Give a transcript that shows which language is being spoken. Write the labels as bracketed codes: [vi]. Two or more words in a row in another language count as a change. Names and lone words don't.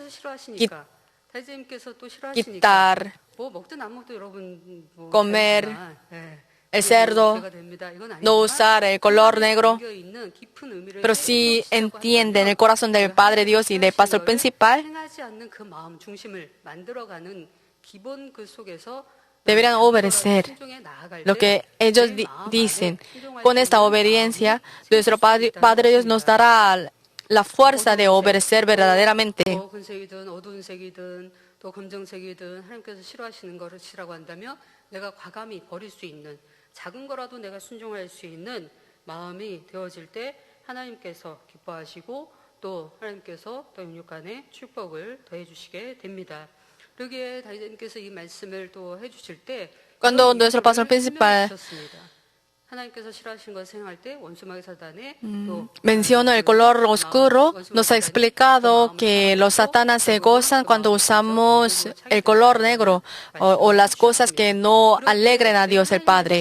[es] quitar, comer el cerdo, no usar el color negro, pero si entienden el corazón del Padre Dios y del pastor principal, deberían obedecer lo que ellos dicen. Con esta obediencia, nuestro Padre Dios nos dará la fuerza de obedecer verdaderamente. [ko] 작은 거라도 내가 순종할 수 있는 마음이 되어질 때 하나님께서 기뻐하시고 또 하나님께서 또 영육간에 축복을 더해 주시게 됩니다. 여기에 다윗님께서 이 말씀을 또 해 주실 때 [es] Cuando nuestro pastor principal menciona el color oscuro, nos ha explicado que los satanas se gozan cuando usamos el color negro o las cosas que no alegren a Dios el Padre.